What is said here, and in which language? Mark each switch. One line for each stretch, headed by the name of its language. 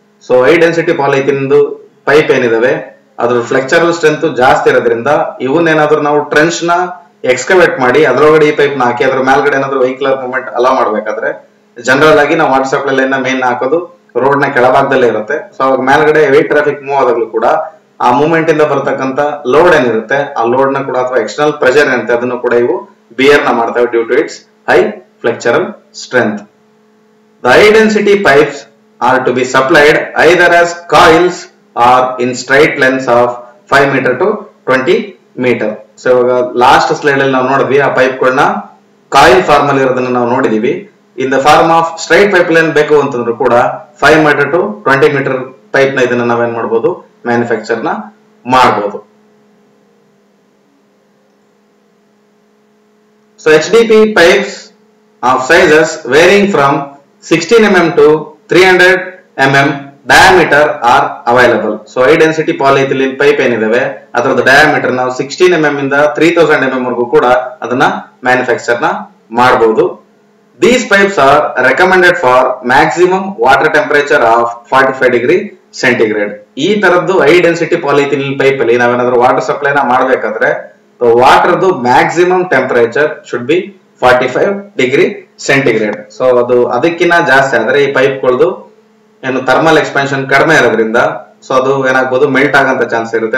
Kannada: So high density polythene pipe ಏನಿದಾವೆ ಅದ್ರ ಫ್ಲೆಕ್ಚರಲ್ strength ಜಾಸ್ತಿ ಇರೋದ್ರಿಂದ ಇವನ್ನೇನಾದ್ರೂ ನಾವು ಟ್ರೆಂಚ್ ನ ಎಕ್ಸ್ಕವೇಟ್ ಮಾಡಿ ಅದರೊಳಗಡೆ ಈ ಪೈಪ್ ನ ಹಾಕಿ ಅದ್ರ ಮೇಲ್ಗಡೆ ಏನಾದ್ರು ವೆಹಿಕಲರ್ ಮೂವ್ಮೆಂಟ್ ಅಲೋ ಮಾಡ್ಬೇಕಾದ್ರೆ ಜನರಲ್ ಆಗಿ ನಾವು ವಾಟರ್ ಸಪ್ಲೈ ಲೈನ್ ನ ಮೇನ್ ಹಾಕೋದು ರೋಡ್ ನ ಕೆಳಭಾಗದಲ್ಲೇ ಇರುತ್ತೆ. ಸೊ ಅವಾಗ ಮೇಲ್ಗಡೆ ಹೆವಿ ಟ್ರಾಫಿಕ್ ಮೂವ್ ಆದಾಗ್ಲೂ ಕೂಡ ಆ ಮೂವ್ಮೆಂಟ್ ಇಂದ ಬರ್ತಕ್ಕಂತ ಲೋಡ್ ಏನಿರುತ್ತೆ ಆ ಲೋಡ್ ನ ಕೂಡ ಅಥವಾ ಎಕ್ಸ್ಟರ್ನಲ್ ಪ್ರೆಷರ್ ಏನಿರುತ್ತೆ ಅದನ್ನು ಕೂಡ ಇವು ಬಿಯರ್ ನ ಮಾಡ್ತವೆ
English: Due to its high flexural strength. The high density pipes are to be supplied either as coils or in straight lengths of 5 meter to 20 meter.
Kannada: So last slide ಅಲ್ಲಿ ನಾವು ನೋಡಿದ್ವಿ ಆ ಪೈಪ್ ಗಳನ್ನ ಕಾಯಿಲ್ ಫಾರ್ಮ್ ಅಲ್ಲಿ ಇರೋದನ್ನ ನಾವು ನೋಡಿದೀವಿ.
English: in the form of straight pipe line
Kannada: ಬೇಕು ಅಂತಂದ್ರೂ ಕೂಡ 5 ಮೀಟರ್ ಟು 20 ಮೀಟರ್ ಪೈಪ್ ನ ಇದನ್ನ ನಾವೇನ್ ಮಾಡಬಹುದು, ಮ್ಯಾನುಫ್ಯಾಕ್ಚರ್ ನ ಮಾಡಬಹುದು.
English: So HDP pipes of sizes varying from 16 mm to 300 mm diameter are available.
Kannada: So high density polyethylene pipe ಏನಿದಾವೆ ಅದರ ಡಯಾಮೀಟರ್ ನಾವು 16 mm ಇಂದ 3000 mm ವರೆಗೂ ಕೂಡ ಅದನ್ನ ಮ್ಯಾನುಫ್ಯಾಕ್ಚರ್ ನ ಮಾಡಬಹುದು.
English: These pipes are recommended for maximum water temperature of 45 degree centigrade.
Kannada: ಈ ತರದ್ದು ಹೈ ಡೆನ್ಸಿಟಿ ಪಾಲಿಥಿಲಿನ್ ಪೈಪ್ ಅಲ್ಲಿ ನಾವೇನಾದ್ರೂ ವಾಟರ್ ಸಪ್ಲೈ ನ ಮಾಡಬೇಕಾದ್ರೆ
English: Water maximum temperature should be 45 degree centigrade.
Kannada: So ಅದು ಅದಕ್ಕಿಂತ ಜಾಸ್ತಿ ಆದ್ರೆ ಈ ಪೈಪ್ ಗಳದು ಏನು ಥರ್ಮಲ್ ಎಕ್ಸ್ಪಾನ್ಷನ್ ಕಡಿಮೆ ಇರೋದ್ರಿಂದ ಸೊ ಅದು ಏನಾಗಬಹುದು, ಮೆಲ್ಟ್ ಆಗಂತ ಚಾನ್ಸ್ ಇರುತ್ತೆ.